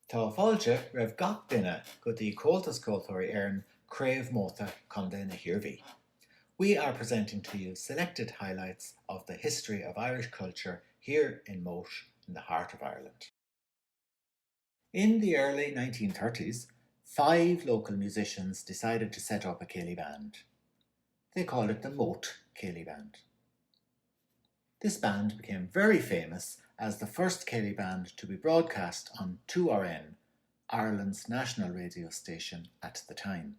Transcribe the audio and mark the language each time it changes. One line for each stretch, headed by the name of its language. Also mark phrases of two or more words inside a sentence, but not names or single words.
Irish: Tá fáilte raibh gach duine go dtí Comhaltas Units Crave Moate Conde na Hiorvie.
English: We are presenting to you selected highlights of the history of Irish culture here in Moate, in the heart of Ireland. In the early 1930s, 5 local musicians decided to set up a céilí band. They called it the Moate Céilí Band. This band became very famous as the first céilí band to be broadcast on 2RN, Ireland's national radio station at the time.